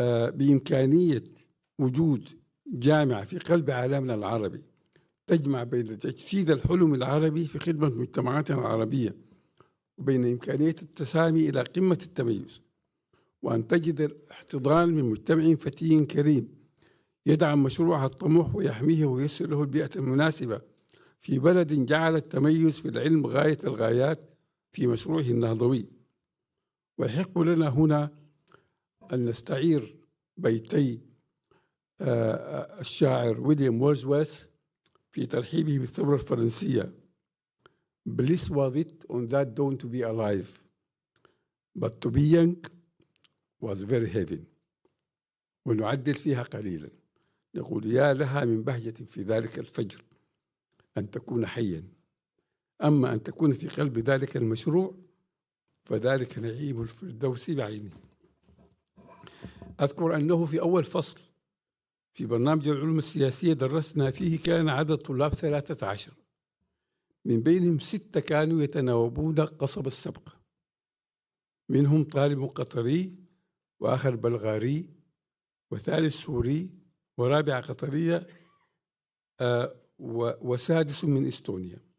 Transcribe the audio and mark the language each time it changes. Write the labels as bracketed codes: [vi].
[ar] بإمكانية وجود جامعة في قلب عالمنا العربي تجمع بين تجسيد الحلم العربي في خدمة مجتمعاتنا العربية وبين إمكانية التسامي إلى قمة التميز، وأن تجد الاحتضان من مجتمع فتي كريم يدعم مشروعها الطموح ويحميه وييسر له البيئة المناسبة في بلد جعل التميز في العلم غاية الغايات في مشروعه النهضوي. ويحق لنا هنا أن نستعير بيتي الشاعر ويليام وورdsworth في ترحيبه بالثورة الفرنسية: [en] Bliss was it on that dawn to be alive, but to be young was very heavy. [ar] ونعدل فيها قليلا نقول: يا لها من بهجة في ذلك الفجر أن تكون حيا، أما أن تكون في قلب ذلك المشروع فذلك نعيم الفردوس بعينه. أذكر أنه في أول فصل في برنامج العلوم السياسية درسنا فيه كان عدد طلاب 13، من بينهم 6 كانوا يتناوبون قصب السبق، منهم طالب قطري وآخر بلغاري وثالث سوري ورابع قطرية وسادس من إستونيا.